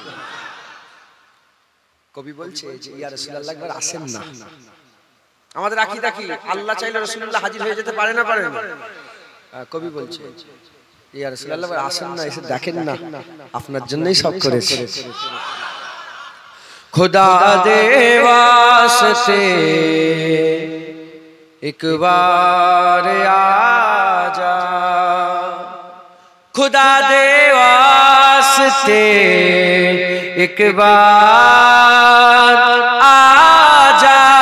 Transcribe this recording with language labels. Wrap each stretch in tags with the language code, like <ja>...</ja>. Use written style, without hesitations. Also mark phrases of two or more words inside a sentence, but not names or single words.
<bn>কবি বলছে যে</bn> <ar>يا رسول الله</ar> <bn>একবার আসেন না। আমাদের আকীদা কি? আল্লাহ চাইলে রাসূলুল্লাহ হাজির হয়ে যেতে পারে না, পারে না? কবি বলছে</bn> <ar>يا رسول الله</ar> <bn>একবার আসেন না, এসে দেখেন না, আপনার জন্যই সব করেছে।</bn> <pa>ਖ਼ੁਦਾ ਦੇ ਵਾਸਤੇ ਇੱਕ ਵਾਰ ਆਜਾ, ਖ਼ੁਦਾ ਦੇ ਵਾਸਤੇ ਇੱਕ ਵਾਰ ਆਜਾ,</pa>